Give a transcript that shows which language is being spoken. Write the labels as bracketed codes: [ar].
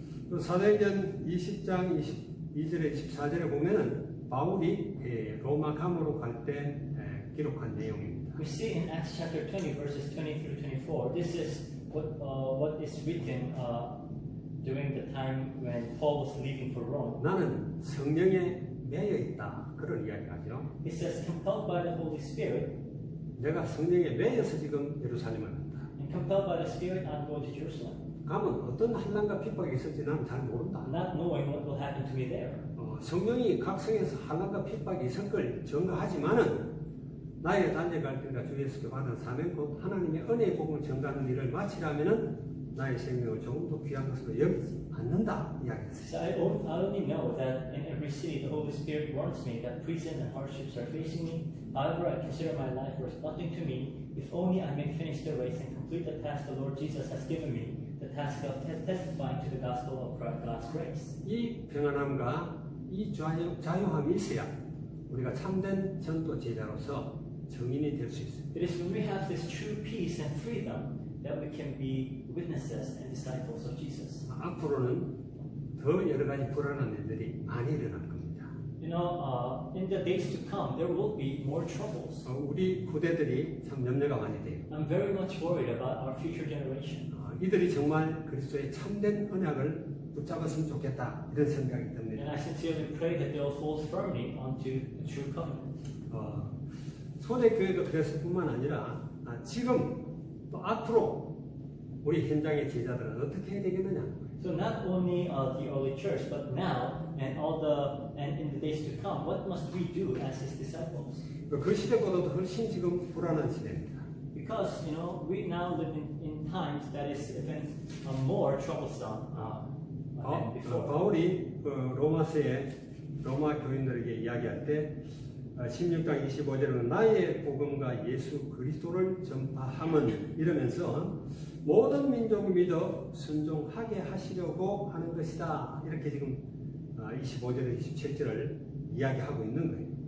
[ko] 또 사도행전 20장 22절에 14절에 보면은 바울이 로마 감으로 갈 때 기록한 내용입니다. [en] We see in Acts chapter 20 verses 20 through 24. This is what is written during the time when Paul was leaving for Rome. [ko] 나는 성령에 매여 있다. 그런 이야기하죠. [en] It says, compelled by the Holy Spirit, [ko] 내가 성령에 매여서 지금 예루살렘을 간다. [en] and compelled by the Spirit, I'm going to Jerusalem. [ko] 가면 어떤 환난과 핍박이 있을지 나는 잘 모른다. [en] Not knowing what will happen to me there. [ko] 성령이 각 성에서 환난과 핍박이 있을 걸 증거하지만은 나의 달려갈 길과 주 예수께 받은 사명 곧 하나님의 은혜의 복음을 전가하는 일을 마치라면은 나의 생명을 조금 더 귀한 것으로 여기지 않는다 이야기했어요. [en] So I only know that in every city the Holy Spirit warns me that prison and hardships are facing me. However, I consider my life worth nothing to me, if only I may finish the race and complete the task the Lord Jesus has given me, the task of testifying to the gospel of God's grace. [ko] 이 평안함과 이 자유함이 있어야 우리가 참된 전도 제자로서 증인이 될 수 있습니다. [en] It is when we have this true peace and freedom that we can be witnesses and disciples of Jesus. [ko] 앞으로는 더 여러 가지 불안한 일들이 많이 일어날 겁니다. [en] You know, in the days to come, there will be more troubles. [ko] 우리 후대들이 참 염려가 많이 돼요. [en] I'm very much worried about our future generation. [ko] 이들이 정말 그리스도의 참된 언약을 붙잡았으면 좋겠다 이런 생각이 [en] And [ko] 듭니다. [en] I sincerely pray that they'll hold firmly onto the true covenant. [ko] 초대교회도 그랬을 뿐만 아니라 지금 또 앞으로 우리 현장의 제자들은 어떻게 해야 되겠느냐. [en] So not only the early church, but now and in the days to come, what must we do as His disciples? [ko] 그 시대보다도 훨씬 지금 불안한 시대입니다. [en] Because we now live in times that is even more troublesome than before. [ko] 바울이 로마서에 로마 교인들에게 이야기할 때 16장 25절에는 나의 복음과 예수 그리스도를 전파함은 이러면서 모든 민족을 믿어 순종하게 하시려고 하는 것이다. 이렇게 지금 25절에 27절을 이야기하고 있는 거예요.